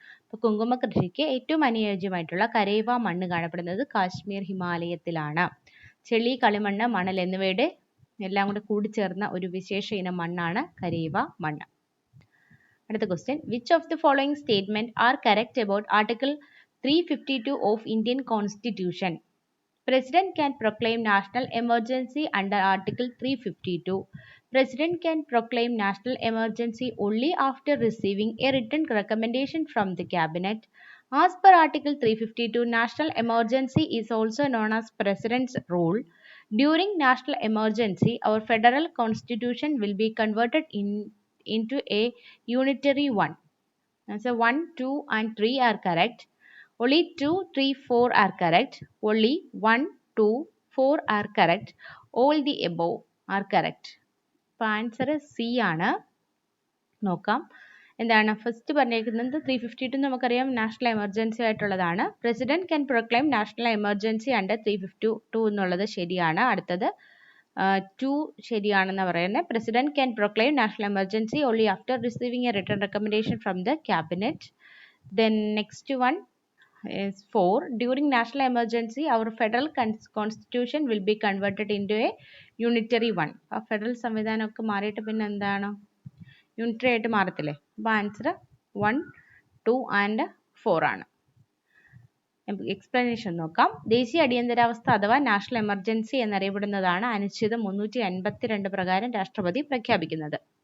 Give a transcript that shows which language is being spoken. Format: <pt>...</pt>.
<ml>അപ്പോൾ കുങ്കുമ കൃഷിക്ക് ഏറ്റവും അനുയോജ്യമായിട്ടുള്ള കരേവ മണ്ണ് കാണപ്പെടുന്നത് കാശ്മീർ ഹിമാലയത്തിലാണ്. ചെളി, കളിമണ്ണ്, മണൽ എന്നിവയുടെ എല്ലാം കൂടെ കൂടിച്ചേർന്ന ഒരു വിശേഷ ഇനം മണ്ണാണ് കരേവ മണ്ണ്.</ml> <en>അടുത്ത question, which of the following statement are correct about article 352 of Indian constitution? President can proclaim national emergency under Article 352. President can proclaim national emergency only after receiving a written recommendation from the Cabinet. As per Article 352, national emergency is also known as President's rule. During national emergency, our federal constitution will be converted into a unitary one. So 1, 2 and 3 are correct. Only 2, 3, 4 are correct. Only 1, 2, 4 are correct. All the above are correct.</en> <ml>അപ്പോൾ answer C ആണ്. നോക്കാം എന്താണ് first പറഞ്ഞിരിക്കുന്നത്. 352 നമുക്കറിയാം national emergency ആയിട്ടുള്ളതാണ്.</ml> <en>president can proclaim national emergency under 352</en> <ml>എന്നുള്ളത് ശരിയാണ്. അടുത്തത് 2 ശരിയാണെന്ന് പറയുന്നത്.</ml> <en>President can proclaim national emergency only after receiving a written recommendation from the cabinet. Then next one is 4. During national emergency, our federal constitution will be converted into a unitary one.</en> <ml>അപ്പോൾ federal സംവിധാനമൊക്കെ മാറിയിട്ട് പിന്നെ എന്താണ് unitary ആയിട്ട് മാറത്തില്ലേ? അപ്പോൾ answer 1, 2 and 4 ആണ്. Explanation നോക്കാം. ദേശീയ അടിയന്തരാവസ്ഥ അഥവാ നാഷണൽ എമർജൻസി എന്നറിയപ്പെടുന്നതാണ് അനുച്ഛേദം 352 പ്രകാരം രാഷ്ട്രപതി പ്രഖ്യാപിക്കുന്നത്.</ml>